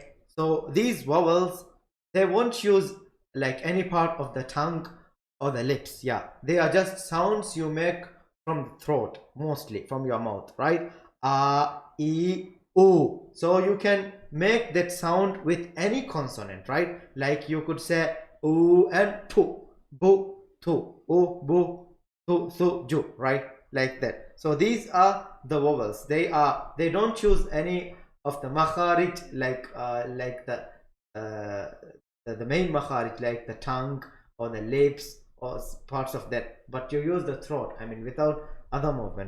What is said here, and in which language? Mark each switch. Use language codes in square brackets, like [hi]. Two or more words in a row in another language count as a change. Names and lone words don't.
[en] So these vowels, they won't use like any part of the tongue or the lips. Yeah, they are just sounds you make from the throat, mostly from your mouth, right? A, E, O. So you can make that sound with any consonant, right? Like you could say O and tu, bu, tu, o, bu, tu, su, ju, right? Like that. So these are the vowels. They don't choose any of the makharij, like the main makharij, like the tongue or the lips or parts of that, but you use the throat, I mean without other movement.